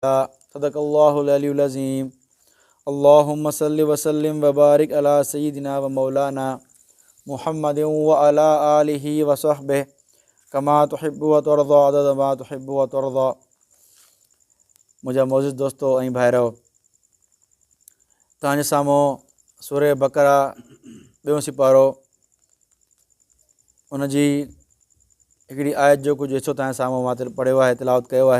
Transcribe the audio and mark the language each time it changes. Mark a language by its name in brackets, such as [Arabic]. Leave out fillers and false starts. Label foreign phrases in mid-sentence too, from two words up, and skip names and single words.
[Arabic] صدق الله العلي العظيم. اللهم صل و سلم و بارك على سيدنا و مولانا محمد و على آله و صحبه كما تحب و ترضى عدد ما تحب و ترضى. [Sindhi] मुंहिंजा मोअज़्ज़िज़ दोस्तो ऐं भाइरो, तव्हांजे साम्हूं सूरह बक़रा ॿियों सिपारो उन जी हिकिड़ी आयत जो कुझु हिसो तव्हांजे साम्हूं मां पढ़ियो आहे, तिलावत कयो आहे।